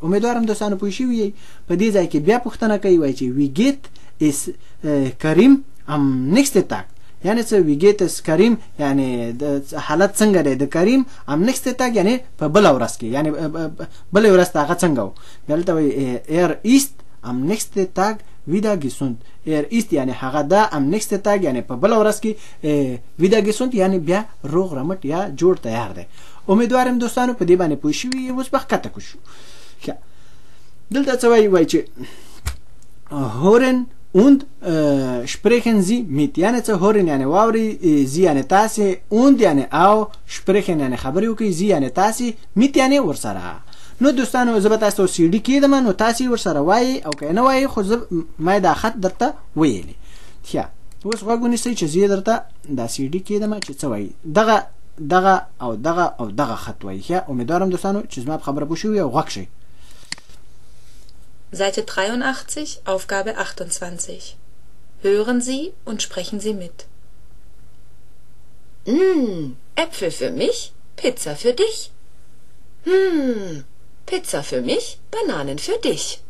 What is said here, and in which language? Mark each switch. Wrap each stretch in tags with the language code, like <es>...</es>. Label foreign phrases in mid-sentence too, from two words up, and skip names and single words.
<ps>امیدوارم دوستانو پوه شوي یئ. په دې ځای کې بیا پوښتنه کوي وایي چې</ps> <de>wie geht es Karim am nächsten Tag.</de> <ps>یعنی څه</ps> <de>wie geht es Karim</de> <ps>یعنی حالت څنګه دی د کریم</ps> <de>am nächsten Tag</de> <ps>یعنی په بله ورځ کې یعنی بله ورځ ته هغه څنګه و. دلته وایي</ps> <de>ist am nächsten Tag wieder gesund.</de> <ps>ist یعنی هغه ده</ps> <de>am nächsten Tag</de> <ps>یعنی په بله ورځ کې</ps> <de>wieder gesund</de> <ps>یعنی بیا روغ رمټ یا جوړ تیار دی. امیدوارم دوستانو په دې باندې پوه شوي یئ. اوس به ښکته کو شو. دلته څه وایي چې</ps> <de>hören und sprechen Sie mit.</de> <ps>یعنی څه hören یعنی واوري Sie یعنی تاسې und یعنی او sprechen یعنی خبرې وکړئ Sie یعنی تاسې mit یعنی ورسره. نو دوستانو زه به تاسو ته CD کېږدم نو تاسې ورسره وایئ او که نه وایئ خو ما دا خط درته ویلی. اوس غوږ ونیسئ چې زه یې درته دا CD کېږدم چې څه وایي. دغه او دغه او دغه خط وایي. امیدوارم دوستانو چې زما په خبره پوه شوي او غوږ شئ.</ps> <de>Seite 83, Aufgabe 28. Hören Sie und sprechen Sie mit. Äpfel für mich, Pizza für dich. Pizza für mich, Bananen für dich.</de>